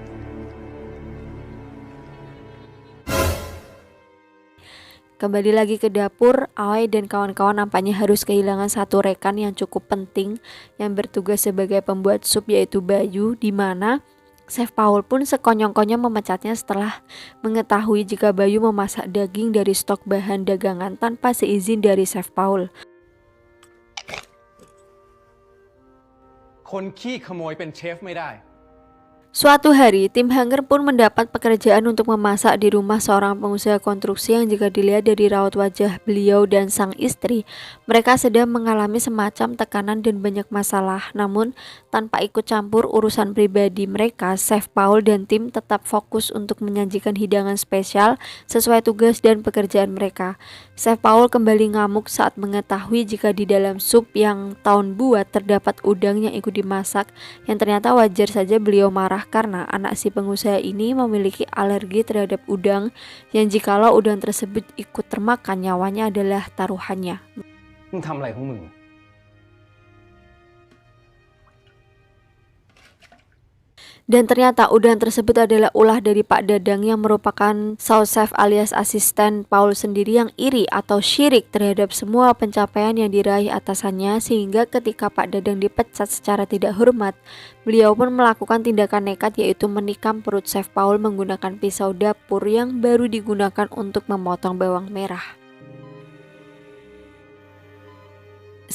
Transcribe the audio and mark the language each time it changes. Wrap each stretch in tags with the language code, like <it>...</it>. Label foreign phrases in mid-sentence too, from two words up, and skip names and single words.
<id>Kembali lagi ke dapur, Aoi dan kawan-kawan nampaknya harus kehilangan satu rekan yang cukup penting yang bertugas sebagai pembuat sup, yaitu Bayu, di mana Chef Paul pun sekonyong-konyong memecatnya setelah mengetahui jika Bayu memasak daging dari stok bahan dagangan tanpa seizin dari Chef Paul.</id> <th>คนขี้ขโมยเป็นเชฟไม่ได้</th> <id>Suatu hari, tim Hanger pun mendapat pekerjaan untuk memasak di rumah seorang pengusaha konstruksi yang jika dilihat dari raut wajah beliau dan sang istri, mereka sedang mengalami semacam tekanan dan banyak masalah. Namun, tanpa ikut campur urusan pribadi mereka, Chef Paul dan tim tetap fokus untuk menyajikan hidangan spesial sesuai tugas dan pekerjaan mereka. Chef Paul kembali ngamuk saat mengetahui jika di dalam sup yang Taun buat terdapat udang yang ikut dimasak, yang ternyata wajar saja beliau marah karena anak si pengusaha ini memiliki alergi terhadap udang yang jikalau udang tersebut ikut termakan, nyawanya adalah taruhannya.</id> <th>มึงทำอะไรของมึง</th> <id>Dan ternyata udang tersebut adalah ulah dari Pak Dadang yang merupakan</id> <fr>sous chef</fr> <id>alias asisten Paul sendiri yang iri atau syirik terhadap semua pencapaian yang diraih atasannya, sehingga ketika Pak Dadang dipecat secara tidak hormat, beliau pun melakukan tindakan nekat, yaitu menikam perut Chef Paul menggunakan pisau dapur yang baru digunakan untuk memotong bawang merah.</id>